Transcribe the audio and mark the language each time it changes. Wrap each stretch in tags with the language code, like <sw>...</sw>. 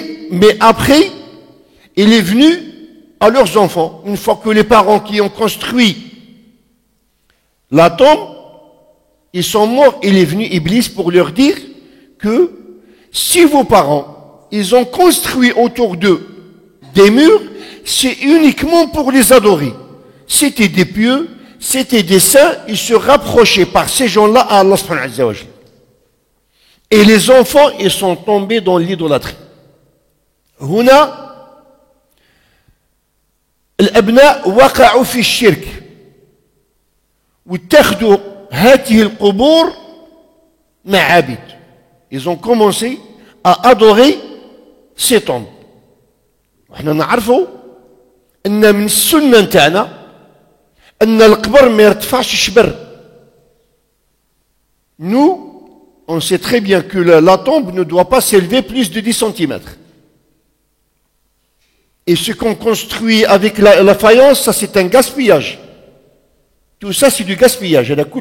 <fr>Mais après, il est venu à leurs enfants, une fois que les parents qui ont construit la tombe, ils sont morts, il est venu Iblis pour leur dire que si vos parents, ils ont construit autour d'eux des murs, c'est uniquement pour les adorer. C'était des pieux, c'était des saints, ils se rapprochaient par ces gens-là à Allah subhanahu wa ta'ala. Et les enfants, ils sont tombés dans l'idolâtrie.</fr> <ar>هنا الأبناء وقعوا في الشرك واتخذوا هذه القبور معابد.</ar> <fr>Ils ont commencé à adorer ces tombes.</fr> <ar>وحنا نعرفوا أن من السنة نتاعنا أن القبر ما يرتفعش شبر.</ar> <fr>Nous, on sait très bien que la tombe ne doit pas s'élever plus de 10 cm. Et ce qu'on construit avec la faïence, ça c'est un gaspillage. Tout ça c'est du gaspillage.</fr>